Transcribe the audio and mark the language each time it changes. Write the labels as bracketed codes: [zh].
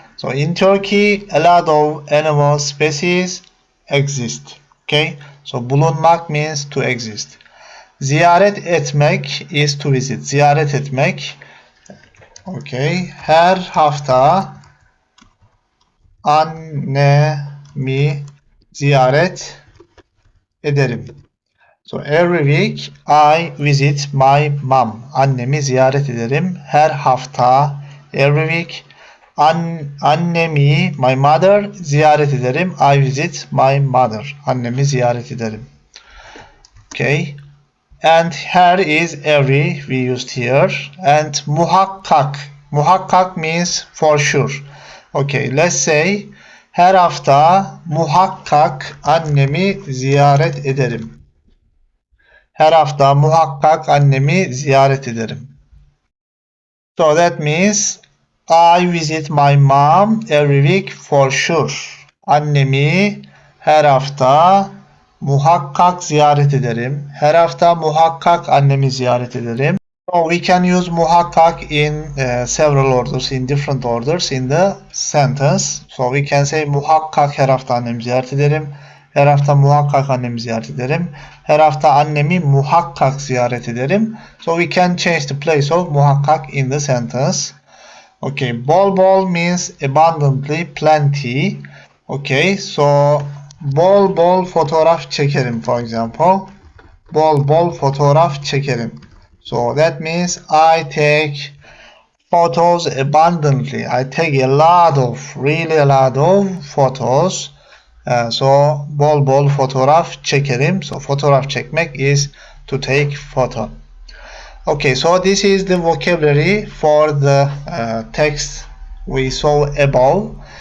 [en] So in Turkey, a lot of animal species exist. Okay, so bulunmak means to exist. Ziyaret etmek is to visit. Ziyaret etmek. [tr] Okay, her hafta annemi ziyaret ederim. [en] So every week I visit my mom. [tr] Annemi ziyaret ederim. Her hafta, [en] every week. [tr] Annemi, [en] my mother, [tr] ziyaret ederim. [en] I visit my mother. [tr] Annemi ziyaret ederim. [en] Okay. And here is every we used here. And muhakkak. Muhakkak means for sure. Okay, let's say [tr] her hafta muhakkak annemi ziyaret ederim. Her hafta muhakkak annemi ziyaret ederim. [en] So that means I visit my mom every week for sure. [tr] Annemi her hafta muhakkak ziyaret ederim. Her hafta muhakkak annemi ziyaret ederim. [en] So we can use muhakkak in several orders, in different orders in the sentence. So we can say [tr] muhakkak her hafta annemi ziyaret ederim. Her hafta muhakkak annemi ziyaret ederim. Her hafta annemi muhakkak ziyaret ederim. [en] So we can change the place of muhakkak in the sentence. Okay, bol bol means abundantly, plenty. Okay, so [tr] bol bol fotoğraf çekerim, [en] for example. [tr] Bol bol fotoğraf çekerim. [en] So that means I take photos abundantly. I take a lot of, really a lot of photos. So [tr] bol bol fotoğraf çekerim. [en] So fotoğraf çekmek is to take photo. Okay, so this is the vocabulary for the text we saw above.